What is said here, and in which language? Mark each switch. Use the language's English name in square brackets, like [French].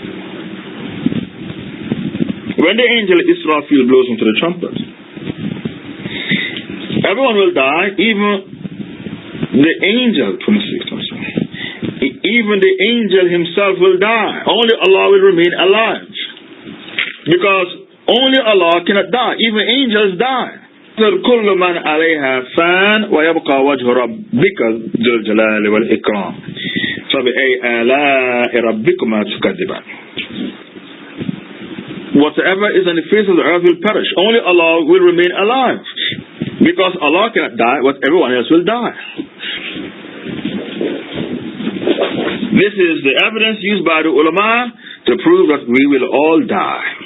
[English] When the angel Israfil blows into the trumpet, everyone will die, even the angel, even the angel himself will die. Only Allah will remain alive. Because only Allah cannot die. Even angels die. [Arabic] كل من عليها فان ويبقى وجه ربك ذو الجلال والإكرام فبأي آلاء ربكما تكذبان. [English] Whatever is on the face of the earth will perish. Only Allah will remain alive. Because Allah cannot die, but everyone else will die. This is the evidence used by the ulama to prove that we will all die.